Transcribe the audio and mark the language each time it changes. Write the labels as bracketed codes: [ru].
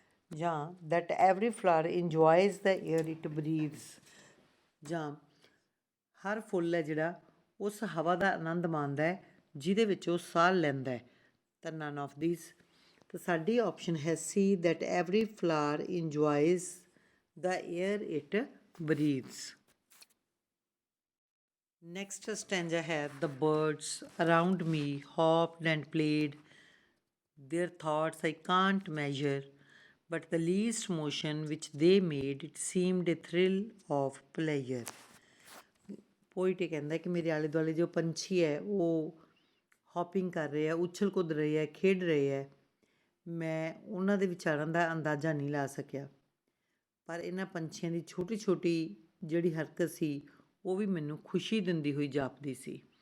[pa] ਜਾਂ [en] that every flower enjoys the air it breathes, [pa] ਜਾਂ ਹਰ ਫੁੱਲ ਹੈ ਜਿਹੜਾ ਉਸ ਹਵਾ ਦਾ ਆਨੰਦ ਮਾਣਦਾ ਹੈ ਜਿਹਦੇ ਵਿੱਚ ਉਹ ਸਾਹ ਲੈਂਦਾ ਹੈ। ਤਾਂ [en] None of these. [pa] ਤਾਂ ਸਾਡੀ ਆਪਸ਼ਨ ਹੈ ਸੀ [en] That every flower enjoys the air it breathes. Next stanza ਹੈ the birds around me hopped and played their thoughts I can't measure, but the least motion which they made it seemed a thrill of pleasure. [pa] Poet ਇਹ ਕਹਿੰਦਾ ਕਿ ਮੇਰੇ ਆਲੇ ਦੁਆਲੇ ਜੋ ਪੰਛੀ ਹੈ ਉਹ ਹੌਪਿੰਗ ਕਰ ਰਹੇ ਆ, ਉਛਲ ਕੁੱਦ ਰਹੇ ਹੈ, ਖੇਡ ਰਹੇ ਹੈ। ਮੈਂ ਉਹਨਾਂ ਦੇ ਵਿਚਾਰਾਂ ਦਾ ਅੰਦਾਜ਼ਾ ਨਹੀਂ ਲਾ ਸਕਿਆ, ਪਰ ਇਹਨਾਂ ਪੰਛੀਆਂ ਦੀ ਛੋਟੀ ਛੋਟੀ ਜਿਹੜੀ ਹਰਕਤ ਸੀ ਉਹ ਵੀ ਮੈਨੂੰ ਖੁਸ਼ੀ ਦਿੰਦੀ ਹੋਈ ਜਾਪਦੀ ਸੀ।